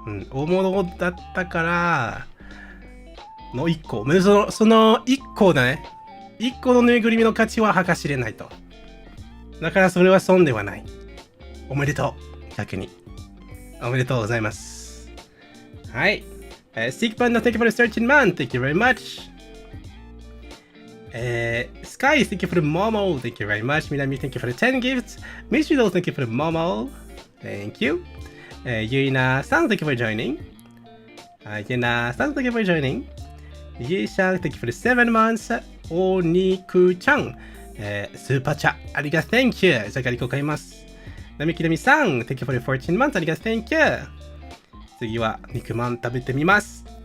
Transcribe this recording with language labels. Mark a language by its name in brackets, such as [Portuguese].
[Japanese] 大物だったから、の1個。その1個だね。1個のぬいぐるみの価値は計しれないと。だからそれは損ではない。おめでとう。逆に。おめでとうございます。はい。 [English] Stick Panda, thank you for the 13 month. Thank you very much. Sky, thank you for the Momo. Thank you very much. Minami, thank you for the 10 gifts. Michido, thank you for the Momo. Thank you. Yuina-san, thank you for joining. Yena-san, thank you for joining. Yi-shan, thank you for the 7 months. [Japanese] Oniku-chan, スーパーチャ、ありがとう。 [English] Thank you. [Japanese] じゃがりこ買います。 [English] なみきなみさん、thank you for the 14 months. [Japanese] ありがとう。 [English] Thank you. [Japanese] 次は肉まん食べてみます。